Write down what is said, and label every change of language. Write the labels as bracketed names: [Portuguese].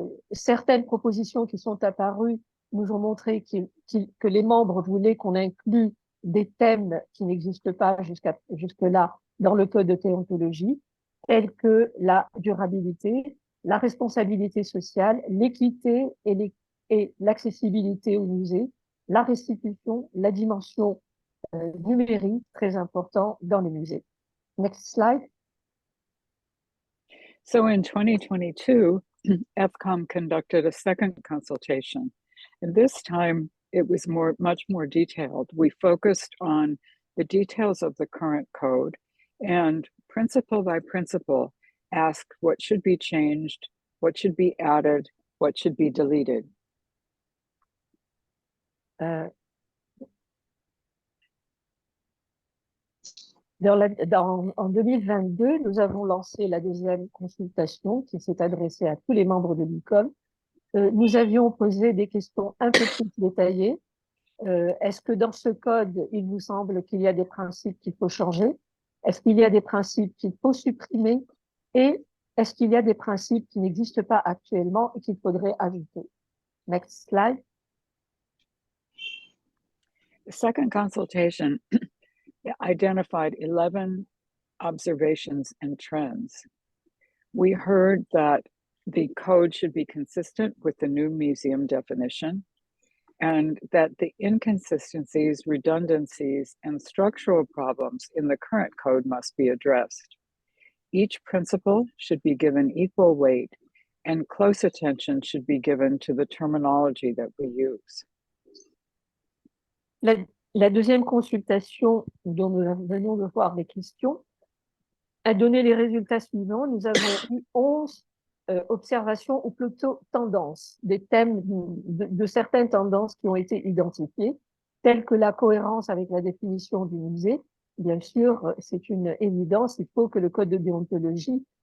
[French] Certaines propositions qui sont apparues nous ont montré que les membres voulaient qu'on inclue des thèmes qui n'existent pas jusque-là dans le code de déontologie, tels que la durabilité, la responsabilité sociale, l'équité et l'accessibilité au musée, la restitution, la dimension numérique, très important dans les musées. [English] Next slide. So in 2022, EthCom conducted a second consultation, and this time it was much more detailed. We focused on the details of the current code and principle by principle asked what should be changed, what should be added, what should be deleted. [French] En 2022, nous avons lancé la 2e consultation qui s'est adressée à tous les membres de l'ICOM. Nous avions posé des questions un peu plus détaillées. Est-ce que dans ce code, il vous semble qu'il y a des principes qu'il faut changer? Est-ce qu'il y a des principes qu'il faut supprimer? Et est-ce qu'il y a des principes qui n'existent pas actuellement et qu'il faudrait ajouter? [English] Next slide. The second consultation identified 11 observations and trends. We heard that the code should be consistent with the new museum definition and that the inconsistencies, redundancies, and structural problems in the current code must be addressed. Each principle should be given equal weight and close attention should be given to the terminology that we use. [French] La deuxième consultation dont nous venons de voir les questions a donné les résultats suivants. Nous avons eu 11 observations ou plutôt tendances, des thèmes de certaines tendances qui ont été identifiées, telles que la cohérence avec la définition du musée. Bien sûr, c'est une évidence, il faut que le code de déontologie